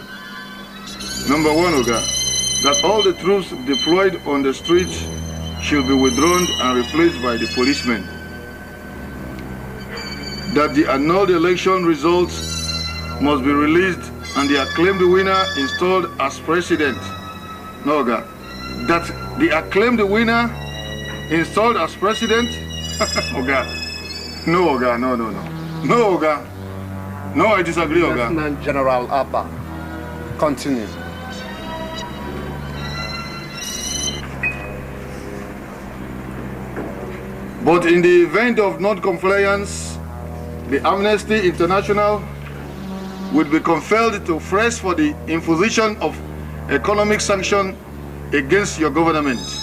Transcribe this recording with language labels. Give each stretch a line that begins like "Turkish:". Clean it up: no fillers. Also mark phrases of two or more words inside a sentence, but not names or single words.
English: Number one, Oga, that all the troops deployed on the streets should be withdrawn and replaced by the policemen. That the annulled election results must be released and the acclaimed winner installed as president. No, Oga. That the acclaimed winner installed as president? Oga. No, Oga. No, no, no. No, Oga. No, I disagree, Oga. Lieutenant General Aba, continue. But in the event of non-compliance, the Amnesty International would be compelled to press for the imposition of economic sanction against your government.